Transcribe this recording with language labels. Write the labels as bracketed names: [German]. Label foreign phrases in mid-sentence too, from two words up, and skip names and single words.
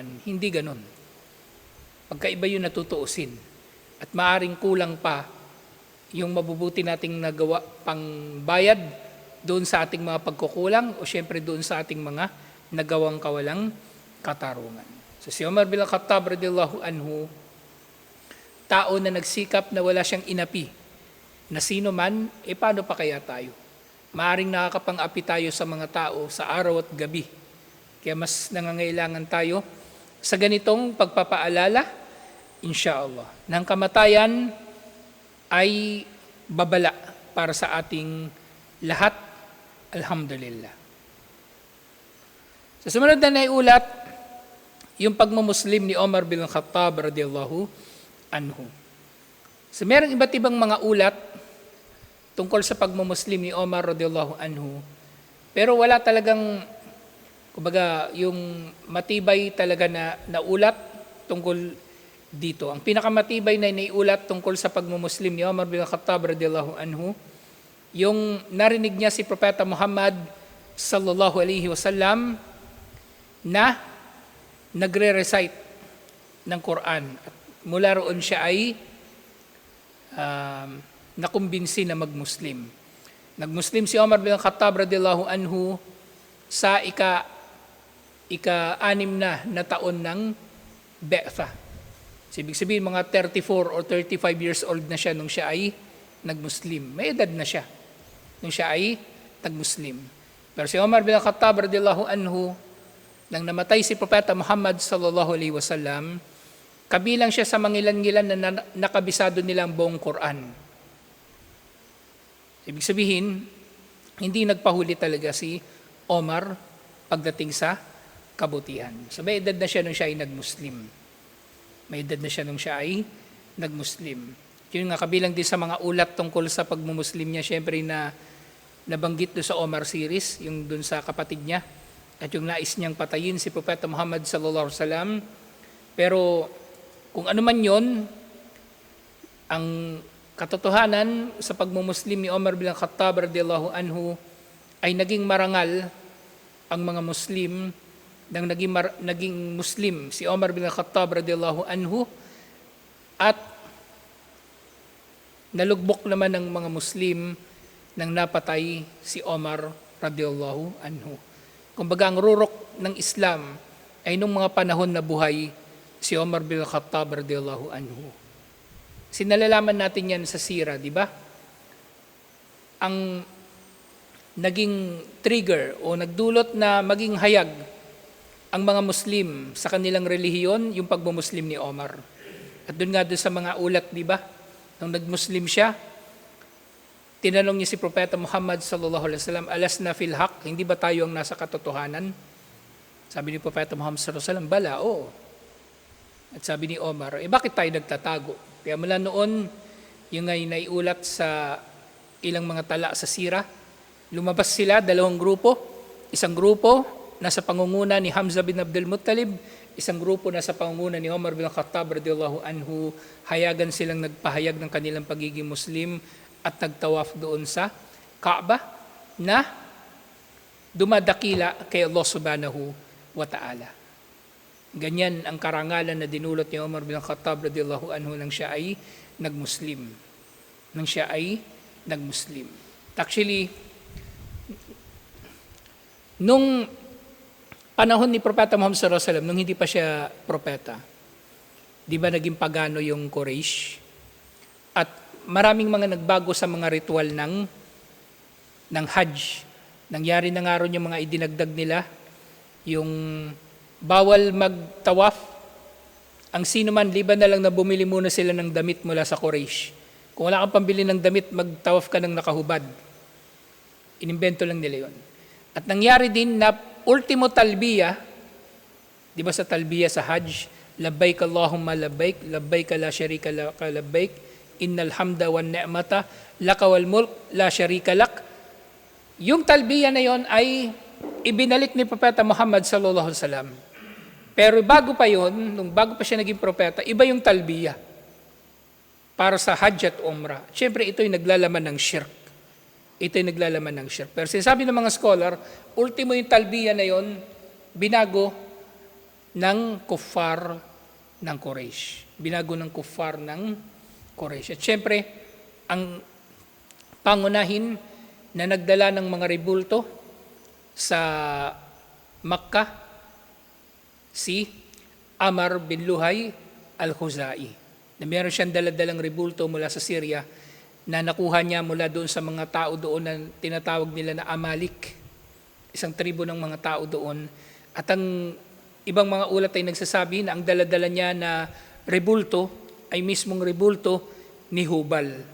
[Filipino] Hindi ganon. Pagkaiba yun natutuusin. At maaring kulang pa yung mabubuti nating nagawa pang bayad doon sa ating mga pagkukulang o syempre doon sa ating mga nagawang kawalang katarungan. So si Umar bin Khattab [Arabic] رضي الله عنه, [Filipino] tao na nagsikap na wala siyang inapi, na sino man, paano pa kaya tayo? Maaring nakakapang-api tayo sa mga tao sa araw at gabi. Kaya mas nangangailangan tayo sa ganitong pagpapaalala, insyaallah, ng kamatayan ay babala para sa ating lahat, alhamdulillah. Sa sumunod na naiulat, yung pagmumuslim ni Umar bin Khattab [Arabic] رضي الله عنه. [Filipino] So merong iba't ibang mga ulat tungkol sa pagmumuslim ni Umar [Arabic] رضي الله عنه. [Filipino] Pero wala talagang, kumbaga, yung matibay talaga na ulat tungkol dito. Ang pinakamatibay na naiulat tungkol sa pagmumuslim ni Umar bin Khattab [Arabic] رضي الله عنه, [Filipino] yung narinig niya si Propeta Muhammad [Arabic] صلى الله عليه وسلم [Filipino] na nagre-recite ng Quran. At mula roon siya ay nakumbinsi na magmuslim. Nagmuslim si Umar bin Khattab [Arabic] رضي الله عنه [Filipino] sa ika-anim na taon ng Be'tha. Ibig sabihin mga 34 or 35 [English] years old [Filipino] na siya nung siya ay nagmuslim. May edad na siya nung siya ay nagmuslim. Pero si Umar bin Khattab [Arabic] رضي الله عنه, [Filipino] nang namatay si Propeta Muhammad [Arabic] صلى الله عليه وسلم, [Filipino] kabilang siya sa mangilan-ngilan na nakabisado nilang buong Quran. Ibig sabihin, hindi nagpahuli talaga si Omar pagdating sa kabutihan. So may edad na siya nung siya ay nagmuslim. May edad na siya nung siya ay nagmuslim. Yun nga, kabilang din sa mga ulat tungkol sa pagmumuslim niya, syempre na nabanggit doon sa Omar series, yung doon sa kapatid niya, at yung nais niyang patayin si Propeta Muhammad [Arabic] صلى الله عليه وسلم. [Filipino] Pero kung ano man yon, ang katotohanan sa pagmumuslim ni Umar bin Khattab [Arabic] رضي الله عنه [Filipino] ay naging marangal ang mga Muslim nang naging Muslim si Umar bin Khattab [Arabic] رضي الله عنه, [Filipino] at nalugbok naman ng mga Muslim nang napatay si Umar [Arabic] رضي الله عنه. [Filipino] Kumbaga ang rurok ng Islam ay nung mga panahon na buhay si Umar bin Khattab [Arabic] رضي الله عنه. [Filipino] Sinalalaman natin yan sa sira, di ba? Ang naging trigger o nagdulot na maging hayag ang mga Muslim sa kanilang relihiyon, yung pagmumuslim ni Omar. At doon nga doon sa mga ulat, di ba? Nung nagmuslim siya, tinanong niya si Propeta Muhammad [Arabic] صلى الله عليه وسلم, ألسنا في الحق, [Filipino] hindi ba tayo ang nasa katotohanan? Sabi ni Propeta Muhammad [Arabic] صلى الله عليه وسلم, [Filipino] bala, oo. At sabi ni Omar, bakit tayo nagtatago? Kaya mula noon, yung ngay naiulat sa ilang mga tala sa sira, lumabas sila, dalawang grupo. Isang grupo nasa pangunguna ni Hamza bin Abdul Muttalib, isang grupo nasa pangunguna ni Umar bin Khattab [Arabic] رضي الله عنه. [Filipino] Hayagan silang nagpahayag ng kanilang pagiging Muslim at nagtawaf doon sa Kaaba, na dumadakila kay Allah [Arabic] سبحانه وتعالى. [Filipino] Ganyan ang karangalan na dinulot ni Umar bin Khattab [Arabic] رضي الله عنه [Filipino] nang siya ay nagmuslim. Actually, nung panahon ni Propeta Muhammad [Arabic] صلى الله عليه وسلم, [Filipino] nung hindi pa siya propeta, di ba naging pagano yung Quraysh? At maraming mga nagbago sa mga ritual ng Hajj. Nangyari na nga ron yung mga idinagdag nila, yung bawal magtawaf. Ang sino man, liban na lang na bumili muna sila ng damit mula sa Quraysh. Kung wala kang pambili ng damit, magtawaf ka ng nakahubad. Inimbento lang nila yun. At nangyari din na ultimo talbiya, di ba sa talbiya sa Hajj, [Arabic] لبيك اللهم لبيك لبيك لا شريك لك لبيك إن الحمد والنعمة لك والملك لا شريك لك. [Filipino] Yung talbiya na yon ay ibinalik ni Propeta Muhammad [Arabic] صلى الله عليه وسلم. [Filipino] Pero bago pa yon, nung bago pa siya naging propeta, iba yung talbiya para sa Hajj at Umrah. Siyempre, ito'y naglalaman ng shirk. Pero sinasabi ng mga scholar, ultimo yung talbiya na yon, binago ng kuffar ng Quraysh. At siyempre, ang pangunahin na nagdala ng mga rebulto sa Makkah, si Amr bin Luhay al-Khuzai, na meron siyang daladalang rebulto mula sa Syria na nakuha niya mula doon sa mga tao doon na tinatawag nila na Amalik, isang tribo ng mga tao doon. At ang ibang mga ulat ay nagsasabi na ang daladala niya na rebulto ay mismong rebulto ni Hubal.